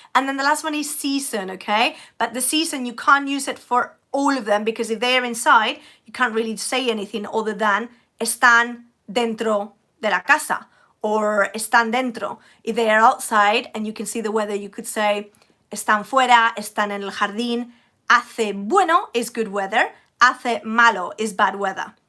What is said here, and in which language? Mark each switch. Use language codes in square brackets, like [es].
[en] And then the last one is season, okay? But the season, you can't use it for all of them because if they are inside, you can't really say anything other than [es] están dentro de la casa [en] or [es] están dentro. [en] If they are outside and you can see the weather, you could say [es] están fuera, están en el jardín. Hace bueno [en] is good weather. [es] Hace malo [en] is bad weather.